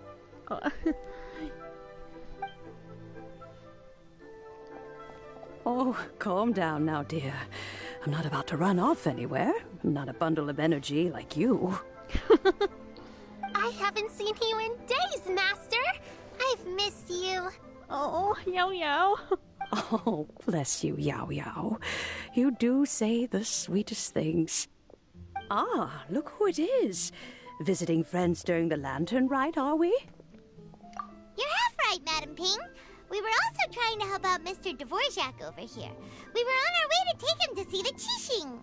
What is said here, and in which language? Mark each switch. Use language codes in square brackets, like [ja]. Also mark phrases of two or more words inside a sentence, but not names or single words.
[en] Oh, calm down now, dear. I'm not about to run off anywhere. I'm not a bundle of energy like you. I haven't seen you in days, Master! I've missed you. Oh, Yao Yao. Oh, bless you, Yao Yao. You do say the sweetest things. Ah, look who it is. Visiting friends during the Lantern Rite, are we? You're half right, Madam Ping. We were also trying to help out Mr. Dvorak over here. We were on our way to take him to see the Qixing.